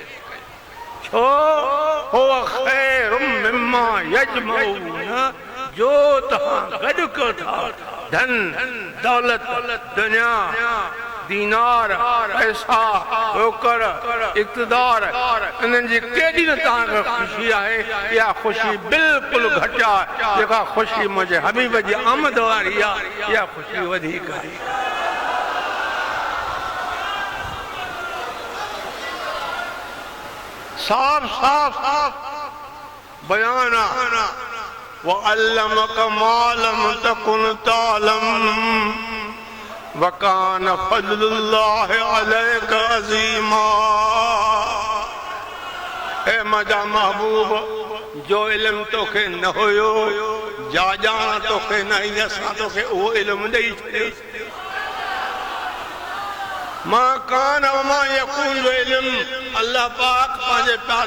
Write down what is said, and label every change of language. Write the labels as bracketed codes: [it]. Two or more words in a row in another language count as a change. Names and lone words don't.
[sd] छो [ar] هُوَ خَيْرٌ مِمَّا يَجْمَعُونَ, [sd] जो तव्हां गॾु कयो था धन दौलत दुनिया दीनार पैसा रोकड़ इक़्तिदार, इन्हनि जी केॾी न तव्हांखे ख़ुशी आहे, इहा ख़ुशी बिल्कुलु घटि आहे। जेका ख़ुशी मुंहिंजे हबीब जी आमद वारी आहे, इहा ख़ुशी वधीक आहे। साफ़ साफ़ बयान आहे। [ar] وَعَلَّمَكَ مَا لَمْ تَكُنْ تَعْلَمُ وَكَانَ فَضْلُ اللَّهِ عَلَيْكَ عَظِيمًا. [sd] ए मुंहिंजा महबूब, जो इल्मु तोखे न हुयो, जा ॼाण तोखे न हुई, असां तोखे उहो इल्मु ॾेई छॾियो। [ar] مَا كَانَ وَمَا يَكُونُ [sd] जो इल्मु अल्लाह पाक पंहिंजे प्यारे